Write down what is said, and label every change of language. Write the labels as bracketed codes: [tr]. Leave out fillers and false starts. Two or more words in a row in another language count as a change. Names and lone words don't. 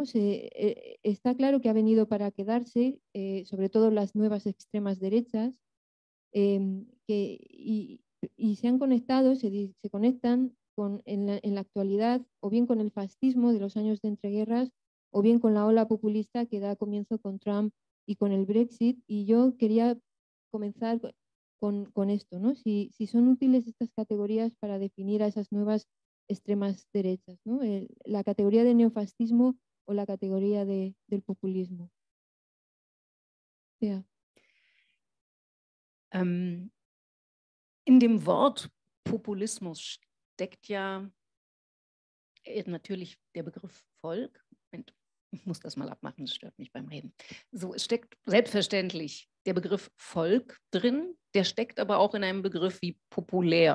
[es] Está claro que ha venido para quedarse, sobre todo las nuevas extremas derechas, y se han conectado, se conectan en la actualidad o bien con el fascismo de los años de entreguerras o bien con la ola populista que da comienzo con Trump y con el Brexit. Y yo quería comenzar con esto, ¿no? Si son útiles estas categorías para definir a esas nuevas extremas derechas, ¿no? La categoría de neofascismo o la categoría del populismo. [de] Ja. In dem Wort Populismus steckt ja natürlich der Begriff Volk. Moment, ich muss das mal abmachen, das stört mich beim Reden. So, es steckt selbstverständlich der Begriff Volk drin, der steckt aber auch in einem Begriff wie populär.